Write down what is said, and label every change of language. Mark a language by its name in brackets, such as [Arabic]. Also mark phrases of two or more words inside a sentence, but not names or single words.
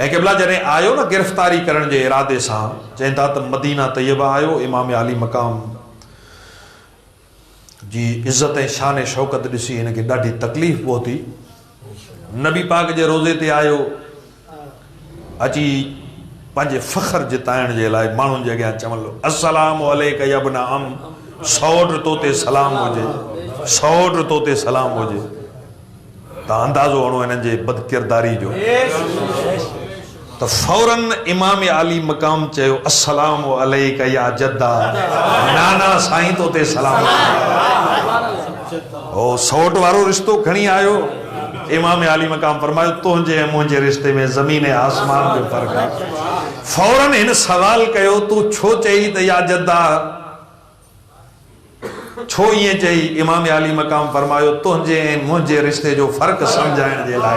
[Sindhi] ऐं क़िबला जॾहिं आयो न गिरफ़्तारी करण जे इरादे सां, चवनि था त मदीना तैयबा आयो, इमाम आली मक़ाम जी इज़त ऐं शान शौक़त ॾिसी हिनखे ॾाढी तकलीफ़ पहुती। नबी पाक जे रोज़े ते आयो, अची पंहिंजे फ़ख्र जिताइण जे लाइ माण्हुनि जे अॻियां चवण लॻो [Arabic] السلام عليك يا ابن عم, [Sindhi] सौट तो ते सलाम हुजे, सौट तो ते सलाम हुजे। तव्हां अंदाज़ो हणो हिननि जे बदकिरदारी जो। त फौरन इमाम आली मक़ाम चयो [Arabic] السلام عليك يا جدا, [Sindhi] नाना साईं तो ते सलाम। ओ सौट वारो रिश्तो खणी आयो, इमाम आली मक़ाम फरमायो तुंहिंजे ऐं मुंहिंजे रिश्ते में ज़मीन ऐं आसमान जो फ़र्क़ु आहे। फौरन हिन सवाल कयो तूं छो चई त [Arabic] يا جدا, [Sindhi] छो ईअं चई? इमाम आली मक़ाम फरमायो तुंहिंजे ऐं मुंहिंजे रिश्ते जो फ़र्क़ु सम्झाइण जे लाइ।